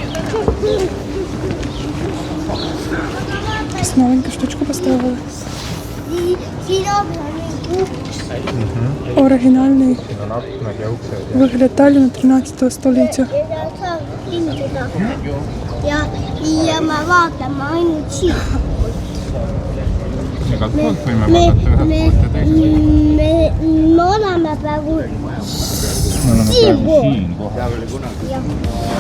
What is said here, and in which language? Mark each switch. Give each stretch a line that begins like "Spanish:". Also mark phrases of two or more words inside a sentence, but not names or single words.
Ukrainian: Якусь маленьку штучку поставили. Оригінальний вигляд Талліна 13 століття.
Estonian: Ja mä vaatan aina Igaltpoolt võime vaadata ühelt poolt ja teiselt poolt. me oleme praegu Me oleme praegu siinpool. siinkohal.